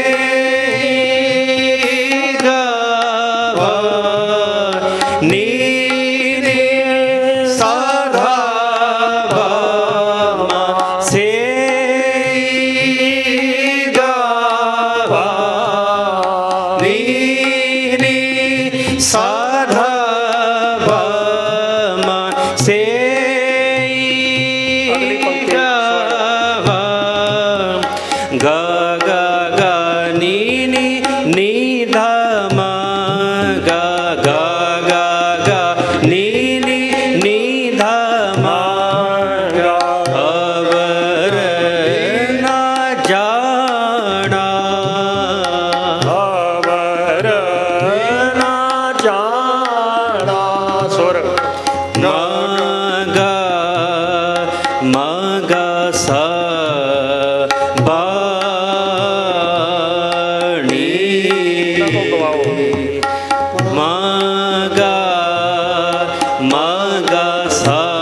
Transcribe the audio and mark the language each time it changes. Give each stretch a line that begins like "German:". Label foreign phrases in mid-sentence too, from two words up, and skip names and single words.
Hindi: गावा नी नी सा धा पा मा से गावा नी नी सा धा पा मा से अगली पंक्ति गावा गा गा गा नी नी नी धा मा गा गा गा गा नी नी नी धा मा गा
Punjabi: ਅਵਰ ਨਾ ਜਾਣਾ ਅਵਰ ਨਾ ਜਾਣਾ ਸੁਰ मागा मागा सा बाणी मागा मागा सा